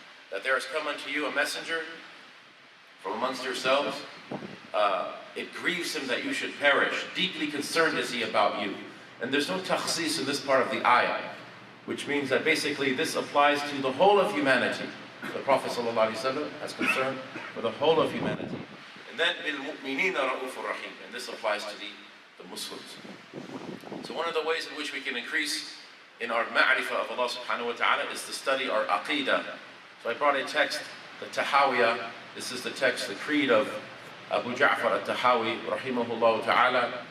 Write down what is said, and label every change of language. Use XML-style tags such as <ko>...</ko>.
<en>That there has come unto you a messenger from amongst yourselves. It grieves him that you should perish. Deeply concerned is he about you. And there's no takhsis in this part of the ayah, which means that basically this applies to the whole of humanity. The Prophet ﷺ has concern for the whole of humanity. And then</en> <ar>بِالْمُؤْمِنِينَ رَءُوفٌ رَحِيمٌ.</ar> <en>And this applies to the Muslims. So one of the ways in which we can increase in our ma'rifah of Allah subhanahu wa ta'ala is to study our Aqidah. So I brought a text, the Tahawiyyah. This is the text, the Creed of Abu Jafar Al-Tahawi, rahimahullah ta'ala.</en>